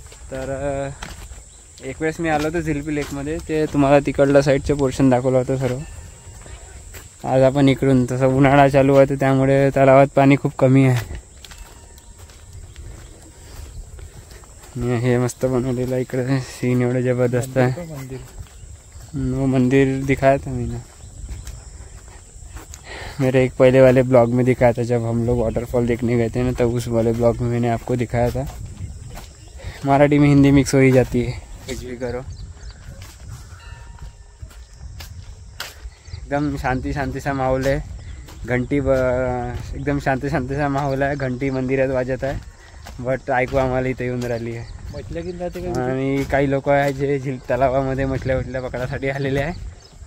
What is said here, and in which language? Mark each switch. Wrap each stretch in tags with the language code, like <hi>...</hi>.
<mr>तर एक वेळेस मी आलो होतो झिलपी लेकमध्ये, ते तुम्हाला तिकडलं साईडचं पोर्शन दाखवलं होतं सर्व. आज आपण इकडून, तसं उन्हाळा चालू आहे तर त्यामुळे तलावात पाणी खूप कमी आहे. हे मस्त बनवलेलं आहे इकडे, सीन एवढं जबरदस्त आहे.</mr> <hi>वो मंदिर दिखाया था मैंने, मेरे एक पहले वाले ब्लॉग में दिखाया था, जब हम लोग वाटरफॉल देखने गए थे ना, तब उस वाले ब्लॉग में मैंने आपको दिखाया था. मराठी में हिंदी मिक्स हो ही जाती है, कुछ भी करो.</hi> <mr>एकदम शांति शांति</mr> <hi>सा माहौल</hi> <mr>आहे. घंटी एकदम शांति शांति सा माहौल आहे. घंटी मंदिरात वाजत आहे, बट ऐकू आम्हाला इथे येऊन राहिली आहे. आणि काही लोक आहे जे तलावामध्ये मछल्या पकडायसाठी आलेले आहे.</mr>